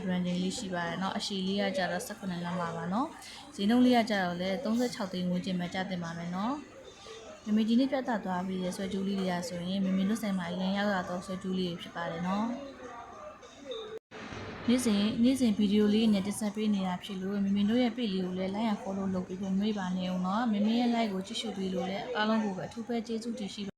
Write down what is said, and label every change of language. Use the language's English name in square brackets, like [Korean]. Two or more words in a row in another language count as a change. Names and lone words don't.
[Burmese] gram ချိန်လေးရှိပါတယ်เนาะအရှည်လေးကကြတော့18လက်မပါเนาะဈေးနှုန်းလေးကကြတော့လည်း36သိန်းဝန်းကျင်ပဲကျတင်ပါမယ်เนาะမမေဒီနေ့ပြသသွားပြီးတဲ့ဆွဲကြိုးလေးတွေကဆိုရင်မမေတို့ဆိုင်မှာအရင်ရောက်လာတော့ဆွဲကြိုးလေးတွေဖြစ်ပါတယ်เนาะနေ့စဉ်ဗီဒီယိုလေးနဲ့တင်ဆက်ပေးနေတာဖြစ်လို့မမေတို့ရဲ့ page လေးကိုလည်း [English] like and follow [Burmese] လုပ်ပြီးတော့မေးပါနေအောင်เนาะမမေရဲ့ like ကိုကြည့်ရှုပေးလို့လည်းအားလုံးကိုပဲအထူးပဲကျေးဇူးတင်ရှိ